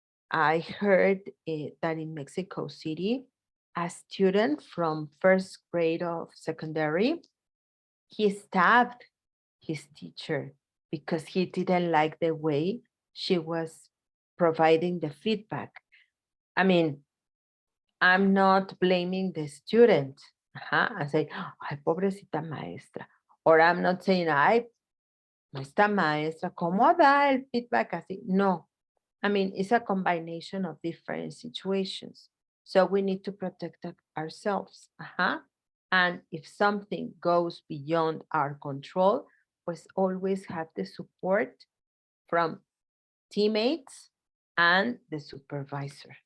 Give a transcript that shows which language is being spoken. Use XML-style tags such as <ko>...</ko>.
<en>I heard that in Mexico City, a student from first grade of secondary, he stabbed his teacher because he didn't like the way she was providing the feedback. I mean, I'm not blaming the student. I say,</en> <es>ay, pobrecita maestra.</es> <en>Or I'm not saying,</en> <es>ay, esta maestra, ¿cómo da el feedback así?</es> <en>No. I mean, it's a combination of different situations. So we need to protect ourselves. And if something goes beyond our control, pues always have the support from teammates and the supervisor.</en>